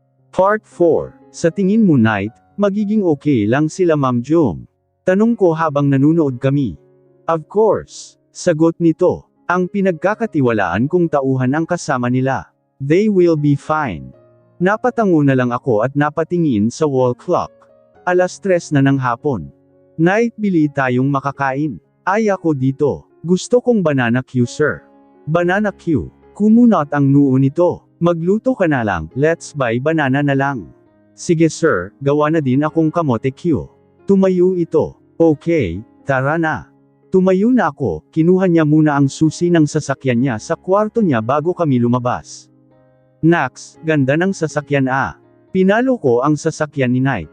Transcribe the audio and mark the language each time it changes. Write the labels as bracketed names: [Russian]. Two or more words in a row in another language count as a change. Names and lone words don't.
[English] Part 4. [Filipino] Sa tingin mo Night, magiging okay lang sila Ma'am Jung? Tanong ko habang nanunood kami. [English] Of course. [Filipino] Sagot nito. Ang pinagkakatiwalaan kong tauhan ang kasama nila. [English] They will be fine. [Filipino] Napatango na lang ako at napatingin sa wall clock. 3:00 na ng hapon. Night, bili tayong makakain. Ay ako dito. Gusto kong banana Q sir. Banana Q. Kumunot ang noo nito. Magluto ka na lang, [English] let's buy banana [Filipino] na lang. Sige sir, gawa na din akong kamote Q. Tumayo ito. Okay, tara na. Tumayo na ako, kinuha niya muna ang susi ng sasakyan niya sa kwarto niya bago kami lumabas. Nax, ganda ng sasakyan ah. Pinalo ko ang sasakyan ni Night.